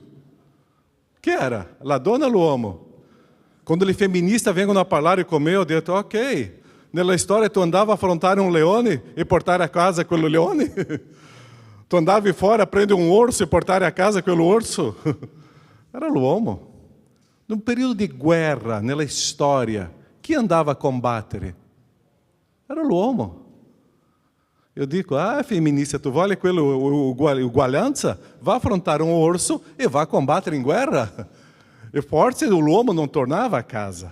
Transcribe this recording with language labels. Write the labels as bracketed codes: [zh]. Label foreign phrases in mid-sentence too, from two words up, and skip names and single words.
[it] Chi era? La donna o l'uomo? Quando le femministe vengono a parlare con me, ho detto, ok, nella storia tu andava a affrontare un leone e portare a casa quello leone? Tu andavi fora a prendere un orso e portare a casa quello orso? Era l'uomo. [pt] Num período de guerra, [it] nella storia, chi andava a combattere? Era l'uomo. Eu dico, femminista, tu vuole quello uguaglianza? Va a affrontare un orso e va a combattere in guerra. E forse l'uomo non tornava a casa.